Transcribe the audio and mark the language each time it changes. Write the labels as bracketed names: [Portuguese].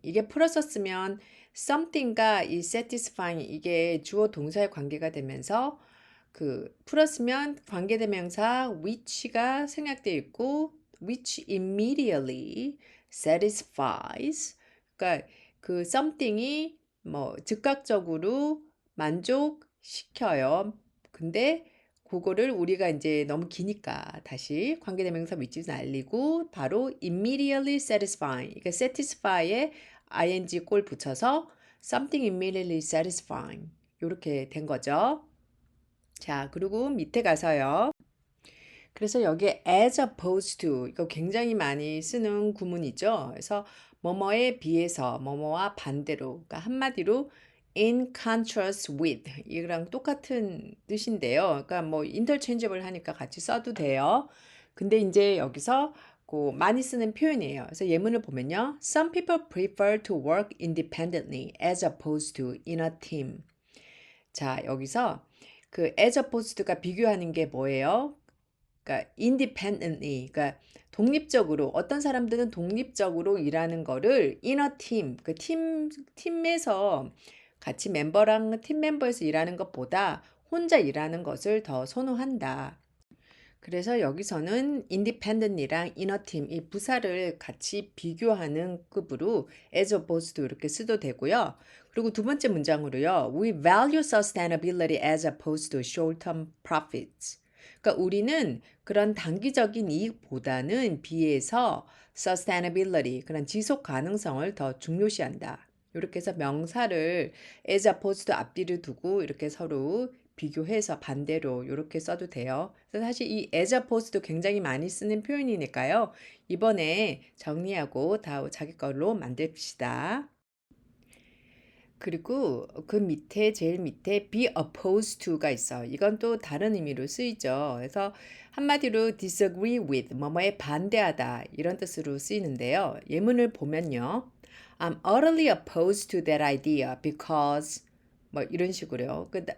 [Korean] 이게 풀어서 쓰면 something과 이 satisfying 이게 주어 동사의 관계가 되면서 그 풀었으면 관계대명사 which가 생략되어 있고 [English] which immediately satisfies. [Korean] 그러니까 그 something이 뭐 즉각적으로 만족시켜요. 근데 그거를 우리가 이제 너무 기니까 다시 관계대명사 which를 날리고 바로 immediately satisfying. 그러니까 satisfy에 ing 꼴 붙여서 [English] something immediately satisfying. [Korean] 이렇게 된 거죠. 자, 그리고 밑에 가서요. 그래서 여기에 as opposed to 이거 굉장히 많이 쓰는 구문이죠. 그래서 뭐뭐에 비해서 뭐뭐와 반대로 그러니까 한마디로 [English] in contrast with [Korean] 이거랑 똑같은 뜻인데요. 그러니까 뭐 interchangeable 하니까 같이 써도 돼요. 근데 이제 여기서 그 많이 쓰는 표현이에요. 그래서 예문을 보면요. [English] Some people prefer to work independently as opposed to in a team. [Korean] 자, 여기서 그 as opposed가 비교하는 게 뭐예요? 그러니까 independently, 그러니까 독립적으로 어떤 사람들은 독립적으로 일하는 거를 [English] in a team, [Korean] 그 팀에서 같이 멤버랑 팀 멤버에서 일하는 것보다 혼자 일하는 것을 더 선호한다. 그래서 여기서는 independent이랑 inner team 이 부사를 같이 비교하는 급으로 as opposed to 이렇게 써도 되고요. 그리고 두 번째 문장으로요. [English] We value sustainability as opposed to short-term profits. [Korean] 그러니까 우리는 그런 단기적인 이익보다는 비해서 sustainability, 그런 지속 가능성을 더 중요시한다. 이렇게 해서 명사를 as opposed to 앞뒤를 두고 이렇게 서로 비교해서 반대로 이렇게 써도 돼요. 그래서 사실 이 as opposed도 굉장히 많이 쓰는 표현이니까요. 이번에 정리하고 다 자기 걸로 만듭시다. 그리고 그 밑에 제일 밑에 be opposed to가 있어. 이건 또 다른 의미로 쓰이죠. 그래서 한마디로 [English] disagree with [Korean] 뭐뭐에 반대하다 이런 뜻으로 쓰이는데요. 예문을 보면요. [English] I'm utterly opposed to that idea because [Korean] 뭐 이런 식으로요.